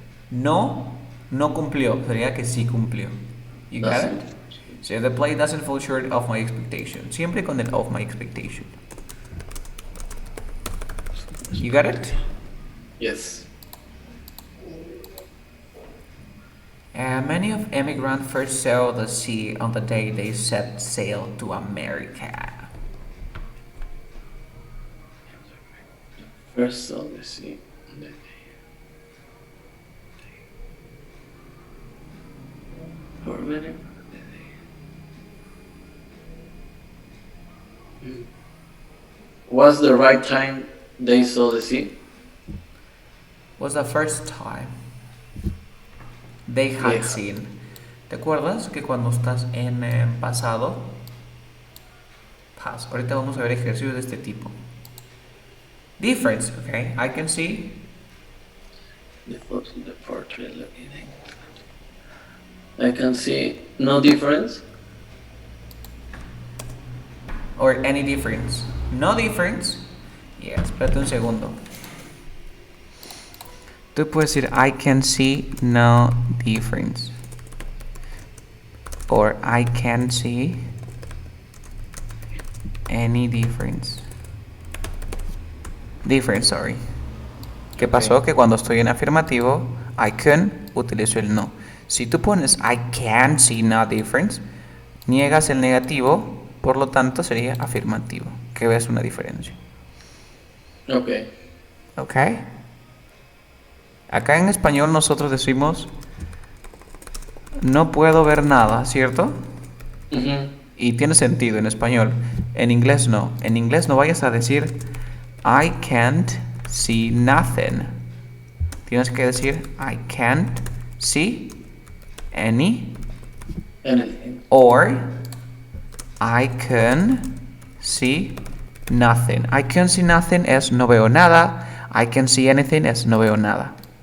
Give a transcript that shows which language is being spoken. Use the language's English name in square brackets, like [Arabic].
[Spanish] No, no cumplió, sería que sí cumplió. [English] You got it? Doesn't. So the play doesn't fall short of my expectation. [Spanish] Siempre con el [English] of my expectation. You got it? Yes. Many of immigrants first saw the sea on the day they set sail to America. First saw the sea. Or many. Was the right time they saw the sea? Was the first time they had seen. [Spanish] ¿Te acuerdas que cuando estás en pasado? Past. Ahorita vamos a ver ejercicios de este tipo. [English] Difference, okay? I can see. The photo, the portrait looking. I can see no difference. Or any difference. No difference. Yes, [Spanish] espérate un segundo. Tú puedes decir [English] I can see no difference. Or I can see any difference. Difference, sorry. [Spanish] ¿Qué pasó? Que cuando estoy en afirmativo, [English] I can, [Spanish] utilizo el no. Si tú pones [English] I can see no difference, [Spanish] niegas el negativo, por lo tanto sería afirmativo, que ves una diferencia. Ok. ¿Ok? Acá en español nosotros decimos no puedo ver nada, ¿cierto? Y tiene sentido en español. En inglés no. En inglés no vayas a decir [English] I can't see nothing. [Spanish] Tienes que decir [English] I can't see anything. Or I can see nothing. I can see nothing [Spanish] es no veo nada. [English] I can see anything es no veo nada.